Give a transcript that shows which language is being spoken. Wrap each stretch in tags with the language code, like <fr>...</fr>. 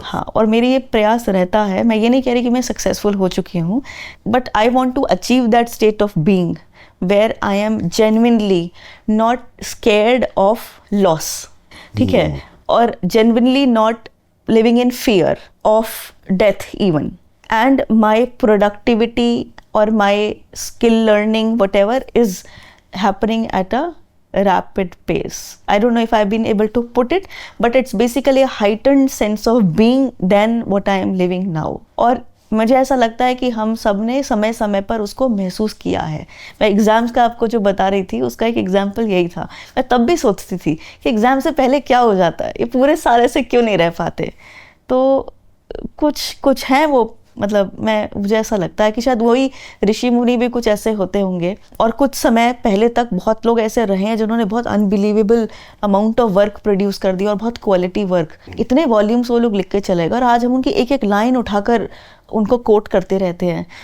<hi>हाँ, और मेरी ये प्रयास रहता है, मैं ये नहीं कह रही कि मैं सक्सेसफुल हो चुकी हूँ,</hi> <en>but I want to achieve that state of being where I am genuinely not scared of loss,</en> <hi>ठीक है,</hi> <en>और genuinely not living in fear of death even, and my productivity और my skill learning whatever is happening at a rapid pace. I don't know if I've been able to put it, but it's basically a heightened sense of being than what I am living now.</en> <hi>और मुझे ऐसा लगता है कि हम सब ने समय समय पर उसको महसूस किया है। मैं एग्ज़ाम्स का आपको जो बता रही थी उसका एक एग्जाम्पल यही था। मैं तब भी सोचती थी कि एग्ज़ाम से पहले क्या हो जाता है, ये पूरे साल ऐसे क्यों नहीं रह पाते। तो कुछ हैं वो, मतलब मुझे ऐसा लगता है कि शायद वही ऋषि मुनि भी कुछ ऐसे होते होंगे, और कुछ समय पहले तक बहुत लोग ऐसे रहे हैं जिन्होंने बहुत</hi> <en>unbelievable amount of work</en> <hi>produce कर दिया, और बहुत क्वालिटी वर्क, इतने वॉल्यूम्स वो लोग लिख के चले गए, और आज हम उनकी एक एक लाइन उठाकर उनको कोट करते रहते हैं।</hi>